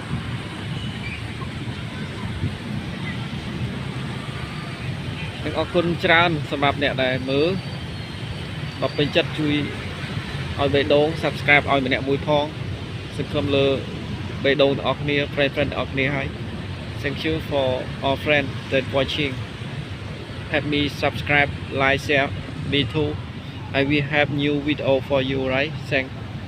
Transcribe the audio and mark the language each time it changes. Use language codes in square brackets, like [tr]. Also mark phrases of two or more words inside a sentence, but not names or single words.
[km] និងអរគុណច្រើនសម្រាប់អ្នកដែលមើលបើពេញចិត្តជួយឲ្យបេះដូង Subscribe ឲ្យម្នាក់មួយផងសង្ឃឹមលើបេះដូងទាំងអស់គ្នា friend ទាំងអស់គ្នាហើយ [en] Thank you for all friends that watching help me subscribe like share me too I will have new video for you right thank